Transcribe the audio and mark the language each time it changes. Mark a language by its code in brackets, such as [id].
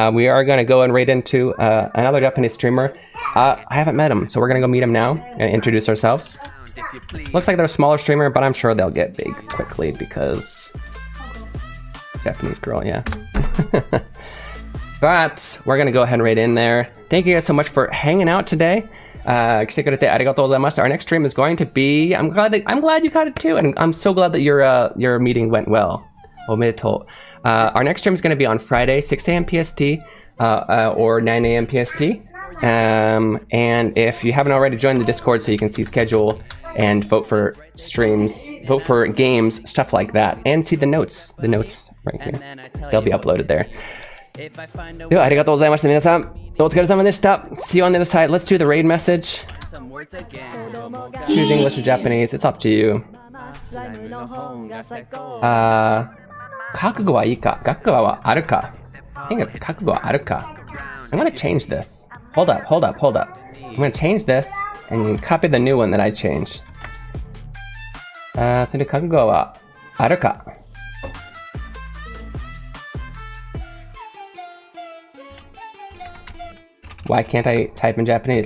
[en] We are gonna go and raid into another Japanese streamer. I haven't met him, so we're gonna go meet him now and introduce ourselves. Looks like they're a smaller streamer, but I'm sure they'll get big quickly because Japanese girl, yeah. But we're gonna go ahead and raid in there. Thank you guys so much for hanging out today. [ja] 来てくれてありがとうございました。 [en] Our next stream is going to be. I'm glad you got it too, and I'm so glad that your meeting went well. [ja] おめでとう。 [en] Our next stream is going to be on Friday, 6 a.m. PST, or 9 a.m. PST. And if you haven't already joined the Discord so you can see schedule and vote for streams, vote for games, stuff like that, and see the notes right here. They'll be uploaded there. [ja] ではありがとうございました皆さん。お疲れ様でした。 [en] See you on the other side. Let's do the raid message. Choose English or Japanese. It's up to you. [ja] 覚悟はいいか覚悟はあるか [en] I think [ja] 覚悟はあるか [en] I'm gonna change this. Hold up. I'm gonna change this and copy the new one that I changed. [ja] それ覚悟はあるか [en] Why can't I type in Japanese?